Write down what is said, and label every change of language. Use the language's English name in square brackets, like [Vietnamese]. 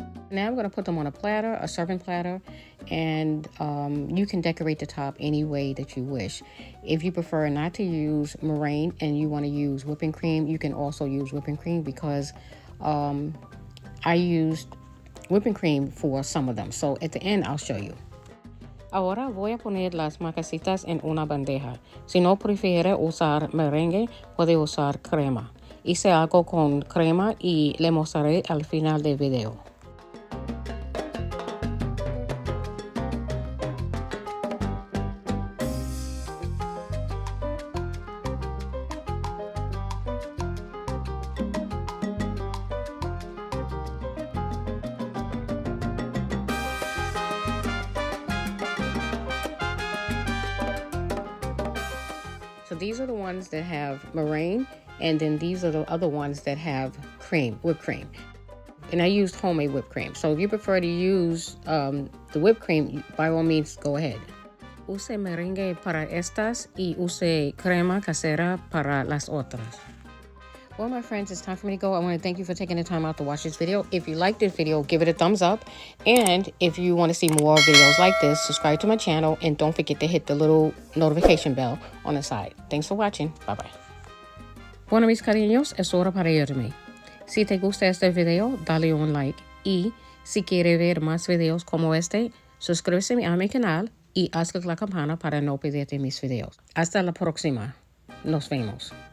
[English] Now I'm going to put them on a platter, a serving platter, and you can decorate the top any way that you wish. If you prefer not to use meringue and you want to use whipping cream, you can also use whipping cream because I used whipping cream for some of them. So at the end, I'll show you. [Spanish] Ahora voy a poner las marquesitas en una bandeja. Si no prefiere usar merengue, puede usar crema. Hice algo con crema y le mostraré al final del video. [English] So these are the ones that have meringue, and then these are the other ones that have cream, whipped cream. And I used homemade whipped cream. So if you prefer to use the whipped cream, by all means, go ahead. [Spanish] Use merengue para estas y use crema casera para las otras. [English] Well, my friends, it's time for me to go. I want to thank you for taking the time out to watch this video. If you liked this video, give it a thumbs up. And if you want to see more videos like this, subscribe to my channel. And don't forget to hit the little notification bell on the side. Thanks for watching. Bye-bye. [Spanish] Bueno, mis cariños, es hora para irme. Si te gusta este video, dale un like. Y si quiere ver más videos como este, suscríbete a mi canal y haz clic la campana para no perderte mis videos. Hasta la próxima. Nos vemos.